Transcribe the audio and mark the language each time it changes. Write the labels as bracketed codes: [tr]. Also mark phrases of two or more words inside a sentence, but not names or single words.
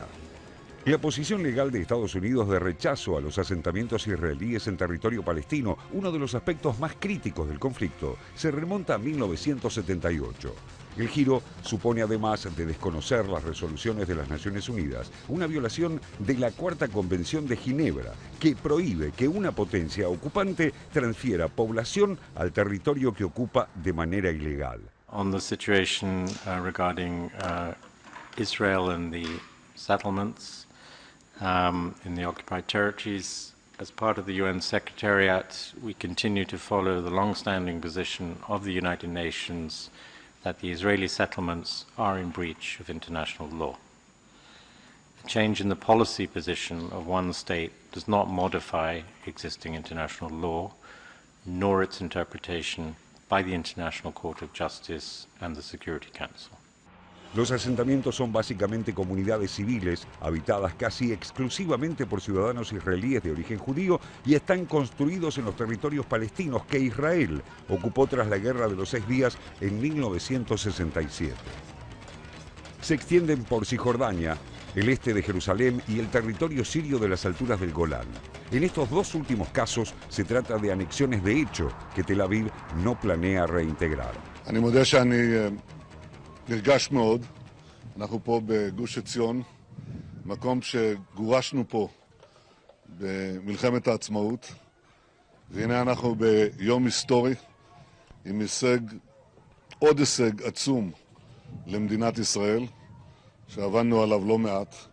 [es] La posición legal de Estados Unidos de rechazo a los asentamientos israelíes en territorio palestino, uno de los aspectos más críticos del conflicto, se remonta a 1978. El giro supone, además de desconocer las resoluciones de las Naciones Unidas, una violación de la Cuarta Convención de Ginebra, que prohíbe que una potencia ocupante transfiera población al territorio que ocupa de manera ilegal. [en] On the situation regarding Israel and the settlements in the occupied territories, as part of the UN Secretariat, we continue to follow the long-standing position of the United Nations that the Israeli settlements are in breach of international law. A change in the policy position of one state does not modify existing international law, nor its interpretation by the International Court of Justice and the Security Council. [es] Los asentamientos son básicamente comunidades civiles, habitadas casi exclusivamente por ciudadanos israelíes de origen judío, y están construidos en los territorios palestinos que Israel ocupó tras la Guerra de los 6 Días en 1967. Se extienden por Cisjordania, el este de Jerusalén y el territorio sirio de las alturas del Golán. En estos 2 últimos casos se trata de anexiones de hecho que Tel Aviv no planea reintegrar. [he] נרגש מאוד, אנחנו פה בגוש עציון, מקום שגורשנו פה במלחמת העצמאות, והנה אנחנו ביום היסטורי עם עוד הישג עצום למדינת ישראל, שעבדנו עליו לא מעט.